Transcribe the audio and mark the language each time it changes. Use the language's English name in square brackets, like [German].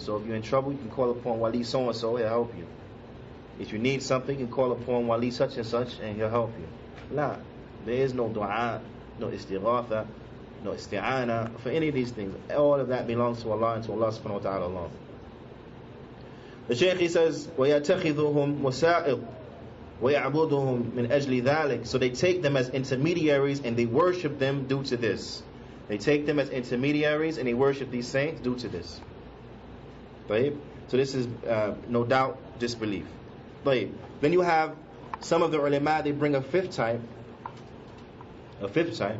[English] So if you're in trouble, you can call upon Wali so and so, he'll help you. If you need something, you can call upon Wali such and such, and he'll help you. La, there is no dua, no istighatha, no isti'ana for any of these things. All of that belongs to Allah and to Allah subhanahu wa ta'ala alone. The Shaykh, he says, [Arabic] وَيَتَخِذُهُمْ وَسَائِقٌ وَيَعْبُدُهُمْ مِنْ أَجْلِ ذَلِكَ. [English] So they take them as intermediaries and they worship them due to this. They take them as intermediaries and they worship these saints due to this. Right? So this is no doubt disbelief. Right? Then you have some of the ulama, they bring a fifth type. A fifth type.